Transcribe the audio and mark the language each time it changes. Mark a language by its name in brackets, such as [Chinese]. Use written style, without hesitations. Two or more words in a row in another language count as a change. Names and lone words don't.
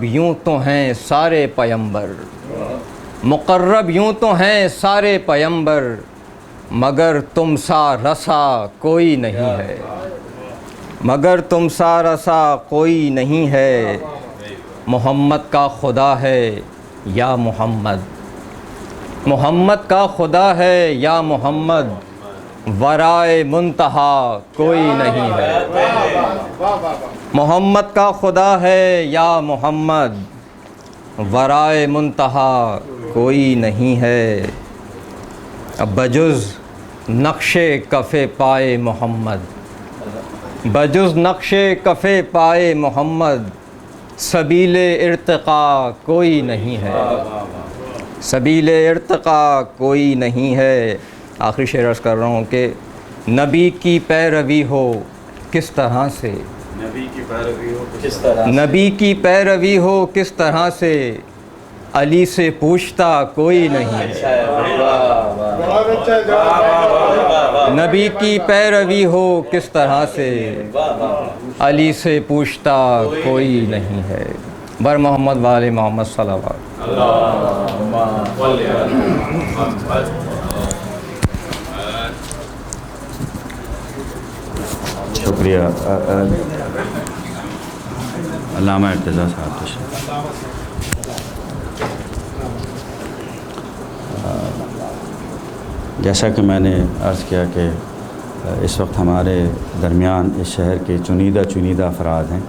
[Urdu] یوں تو ہیں سارے پیمبر، مقرب یوں تو ہیں سارے پیمبر، مگر تم سا رسا کوئی نہیں ہے، مگر تم سا رسا کوئی نہیں ہے، محمد کا خدا ہے یا محمد، محمد کا خدا ہے یا محمد، ورائے منتہا کوئی نہیں ہے، محمد کا خدا ہے یا محمد، ورائے منتہا کوئی نہیں ہے، اب بجز نقش کف پائے محمد، بجز نقش کف پائے محمد سبیل ارتقا کوئی نہیں ہے، سبیل ارتقا کوئی نہیں ہے۔ آخری شعر عرض کر رہا ہوں کہ نبی کی پیروی ہو کس طرح سے، نبی کی پیروی ہو کس طرح، نبی کی پیروی ہو کس طرح سے، علی سے پوچھتا کوئی نہیں ہے، نبی کی پیروی ہو کس طرح سے، علی سے پوچھتا کوئی نہیں ہے۔ [Persian] بر محمد وآل محمد صلوات۔ [Arabic] اللہم صل علی محمد۔ [Urdu] شکریہ علامہ ارتضیٰ صاحب تشریف۔ جیسا کہ میں نے عرض کیا کہ اس وقت ہمارے درمیان اس شہر کے چنیدہ افراد ہیں۔